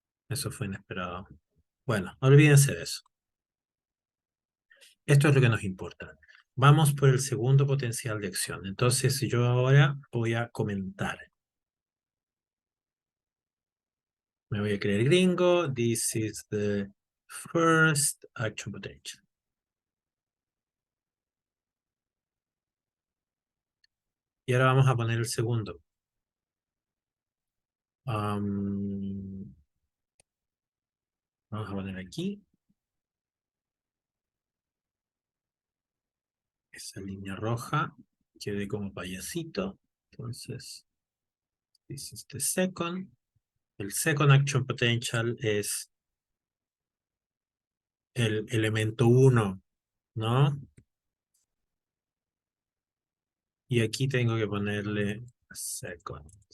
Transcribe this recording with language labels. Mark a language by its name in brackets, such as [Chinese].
[Spanish] Eso fue inesperado. Bueno, olvídense de eso. Esto es lo que nos importa. Vamos por el segundo potencial de acción. Entonces, yo ahora voy a comentar. Me voy a creer gringo. [English] This is the first action potential. [Spanish] Y ahora vamos a poner el segundo. Vamos a poner aquí esa línea roja. Quede como payasito. Entonces, [English] this is the second. [Spanish] El [English] second action potential [Spanish] es el elemento 1, ¿no? Y aquí tengo que ponerle second.